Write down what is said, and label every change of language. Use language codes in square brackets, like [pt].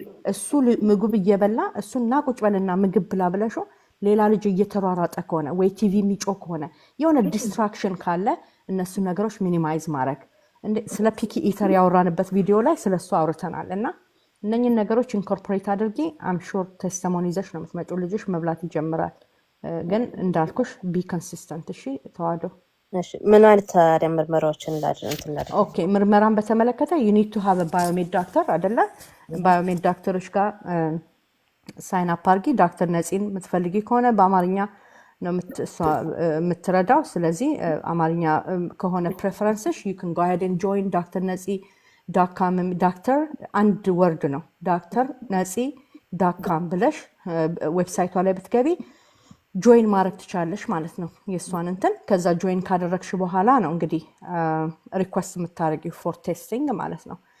[am] እሱ ምግብ እየበላ እሱና ቁጭ በልና ምግብ ብላ ብለሽው ሌላ ልጅ እየተሯሯጠ ከሆነ ወይ ቲቪ የሚጮህ ከሆነ የሆነ ዲስትራክሽን ካለ እነሱ ነገሮች ሚኒማይዝ ማድረግ። ስለ ፒኪ ኢተር ያወራንበት ቪዲዮ ላይ ስለሱ አውርተናል እና እነኝን ነገሮች ኢንኮርፖሬት አድርጊ። አምሹር ቴስቲሞኒ ይዘሽ ነው የምትመጪው። ልጅሽ መብላት ይጀምራል። ግን እንዳልኩሽ [en] ቢ ኮንሲስተንት። [am] እሺ ተዋዶ ምን አይነት ታዲያ ምርመራዎችን ላድርግ? ኦኬ ምርመራን በተመለከተ [en] you need to have a biomed doctor [am] አይደለ? ባዮሜድ ዶክተሮች ጋር ሳይን አፕ አድርጊ። ዶክተር ነፂን የምትፈልጊ ከሆነ በአማርኛ ነው የምትረዳው። ስለዚህ አማርኛ ከሆነ ፕሬፈረንስሽ [en] you can go ahead and join [am] ዶክተር ነፂ ዳካም ዶክተር አንድ ወርድ ነው ዶክተር ነፂ ዳካም ብለሽ ዌብሳይቷ ላይ ብትገቢ ጆይን ማድረግ ትችላለሽ ማለት ነው የሷን እንትን። ከዛ ጆይን ካደረግሽ በኋላ ነው እንግዲህ ሪኩዌስት የምታደርጊው ፎር ቴስቲንግ ማለት ነው።